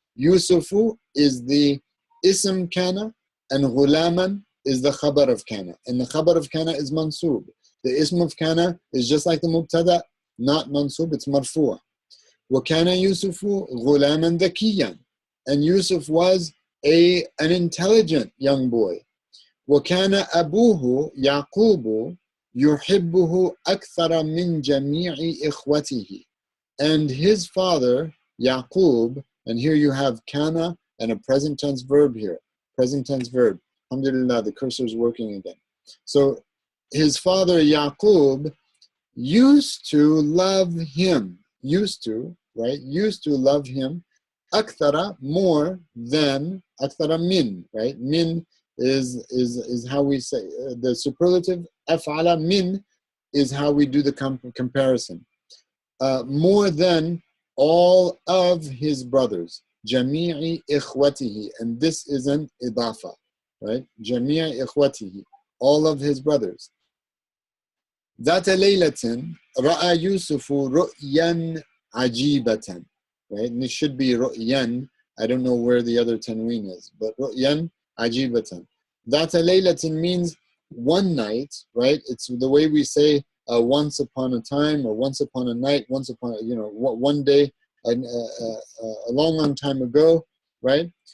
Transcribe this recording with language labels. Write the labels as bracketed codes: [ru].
[en] Yusufu is the ism kana, and غُلَامًا is the khabar of kana. And the khabar of kana is mansub. The ism of kana is just like the mubtada, not mansub, it's marfu'. [ar] وَكَانَ يُوسُفُ غُلَامًا ذَكِيًّا. [en] And Yusuf was an intelligent young boy. [ar] وَكَانَ أَبُوهُ يَعْقُوبُ يُحِبُّهُ أَكْثَرَ مِنْ جَمِيعِ إِخْوَتِهِ. [en] And his father, Yaqub, and here you have kana and a present tense verb here. Present tense verb. Alhamdulillah, the cursor is working again. So his father, Yaqub, used to love him. Used to love him. Akthara, more than, akthara min, right? Min is how we say, the superlative, af'ala min is how we do the comparison. More than all of his brothers. [ar] Jami'i ikhwatihi, [en] and this is an idafa, right? [ar] Jami'i ikhwatihi, [en] all of his brothers. [ar] ذات ليلة رأى يوسف رؤيا عجيبة, [en] right? And it should be رؤيا. I don't know where the other tanween is, but [ar] رؤيا عجيبة. ذات ليلة [en] means one night, right? It's the way we say once upon a time, or once upon a night, once upon one day, a long time ago, right?